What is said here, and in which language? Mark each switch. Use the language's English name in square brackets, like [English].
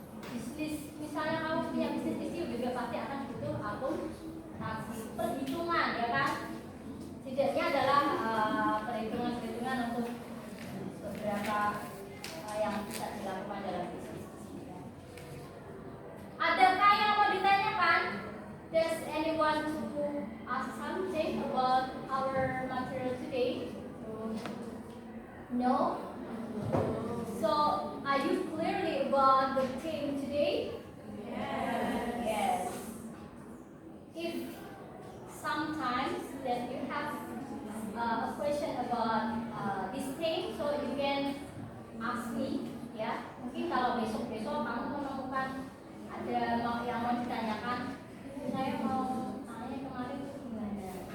[Indonesian] Bisnis misalnya kamu punya bisnis kecil juga pasti akan butuh akuntansi, perhitungan ya kan? Setidaknya adalah perhitungan untuk beberapa yang bisa dilakukan dalam bisnis. Adakah yang mau ditanyakan? [English] Does anyone to ask something about our material today? No? So, are you clearly about the theme today? Yes. If sometimes that you have a question about this theme, so you can ask me, ya. [Indonesian] Mungkin kalau besok-besok kamu menemukan ada yang mau ditanyakan, saya mau tanya kemarin itu gimana?